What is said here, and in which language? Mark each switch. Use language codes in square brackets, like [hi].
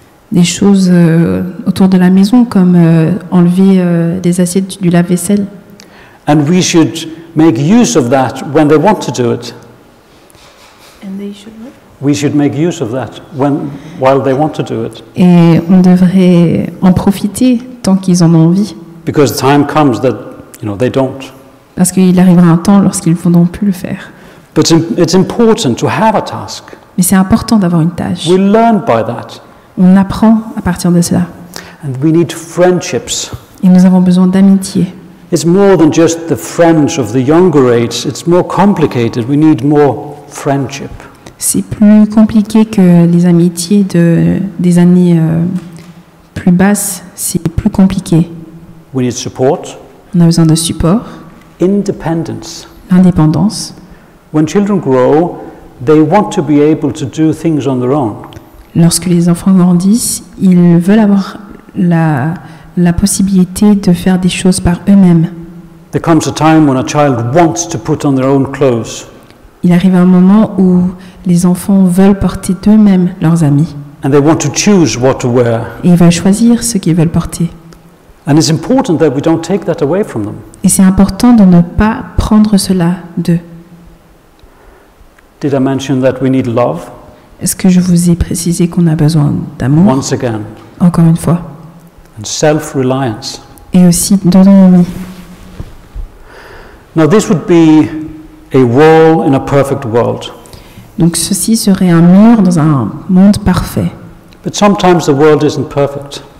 [fr] des choses autour de la maison comme enlever des assiettes du lave-vaisselle. [en] And we should make use of that when they want to do it. We should make use of that while they want to do it. [fr] Et on devrait en profiter tant qu'ils en ont envie. [en] Because the time comes that, they don't. [fr] Parce qu'il arrivera un temps lorsqu'ils ne voudront plus le faire. [en] But it's important to have a task. [fr] Mais c'est important d'avoir une tâche. [en] We learn by that. [fr] On apprend à partir de cela. [en] And we need friendships. [fr] Et nous avons besoin d'amitié. [en] It's more than just the friends of the younger age. It's more complicated. We need more friendship. [fr] C'est plus compliqué que les amitiés des années plus basses. C'est plus compliqué. [en] We need support. [fr] On a besoin de support, [en] Independence. [fr] l'indépendance. [en] When children grow, they want to be able to do things on their own. [fr] Lorsque les enfants grandissent, ils veulent avoir la possibilité de faire des choses par eux-mêmes. [en] There comes a time when a child wants to put on their own clothes. [fr] Il arrive un moment où les enfants veulent porter d'eux-mêmes leurs habits. [en] And they want to choose what to wear. [fr] Et ils veulent choisir ce qu'ils veulent porter. [en] And it's important that we don't take that away from them. [fr] Et c'est important de ne pas prendre cela d'eux. [en] Did I mention that we need love? [fr] Est-ce que je vous ai précisé qu'on a besoin d'amour, [en] Once again. [fr] encore une fois, [en] And self-reliance. [fr] et aussi d'autonomie? [en] Now this would be a wall in a perfect world. [fr] Donc ceci serait un mur dans un monde parfait. [en] But sometimes the world isn't perfect.